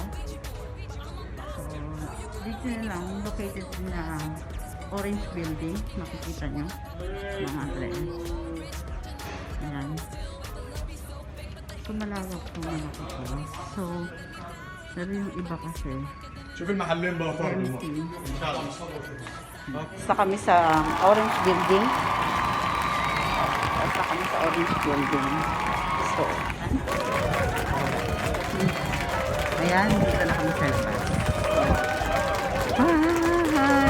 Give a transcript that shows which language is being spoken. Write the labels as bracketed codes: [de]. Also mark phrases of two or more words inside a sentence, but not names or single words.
[tl] So, dito na lang, located na Orange Building. Makikita nyo. Mga address. Ayan. So, malawak po na nakita. So, pero yung iba kasi, [ar] شوف المحلين بقى فرق [tl] empty. Basta kami sa Orange Building. Basta kami sa Orange Building. So, ayan, dito na kami sa labas. Hi!